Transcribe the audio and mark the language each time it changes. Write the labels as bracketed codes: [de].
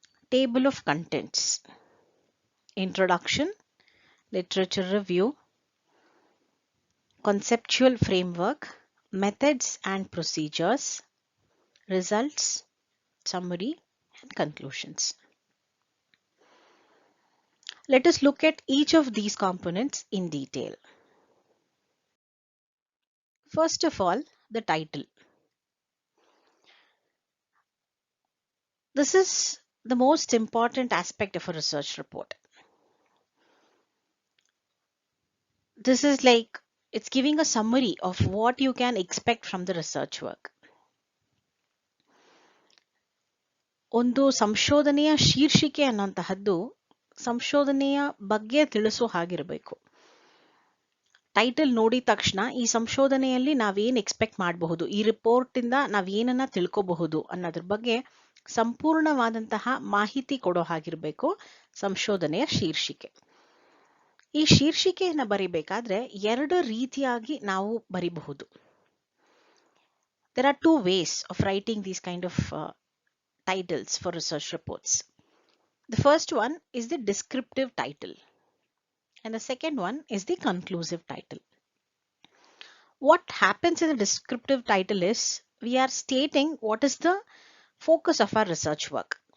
[en] Table of contents, introduction, literature review, conceptual framework, methods and procedures, results, summary and conclusions. Let us look at each of these components in detail. First of all, the title. This is the most important aspect of a research report. This is like it's giving a summary of what you can expect from the research work. [kn] ಒಂದು ಸಂಶೋಧನೆಯ ಶೀರ್ಷಿಕೆ ಅನ್ನುವಂತಹದ್ದು ಸಂಶೋಧನೆಯ ಬಗ್ಗೆ ತಿಳಿಸೋ ಹಾಗಿರಬೇಕು. Title ನೋಡಿದ ತಕ್ಷಣ ಈ ಸಂಶೋಧನೆಯಲ್ಲಿ ನಾವೇನ್ ಎಕ್ಸ್ಪೆಕ್ಟ್ ಮಾಡಬಹುದು, ಈ ರಿಪೋರ್ಟ್ ಇಂದ ನಾವೇನನ್ನ ತಿಳ್ಕೋಬಹುದು ಅನ್ನೋದ್ರ ಬಗ್ಗೆ ಸಂಪೂರ್ಣವಾದಂತಹ ಮಾಹಿತಿ ಕೊಡೋ ಹಾಗಿರ್ಬೇಕು ಸಂಶೋಧನೆಯ ಶೀರ್ಷಿಕೆ. ಈ ಶೀರ್ಷಿಕೆಯನ್ನ ಬರಿಬೇಕಾದ್ರೆ ಎರಡು ರೀತಿಯಾಗಿ ನಾವು ಬರಿಬಹುದು. [en] There are two ways of writing these kind of titles for research reports. The first one is the descriptive title and the second one is the conclusive title. What happens in the descriptive title is we are stating what is the focus of our research work.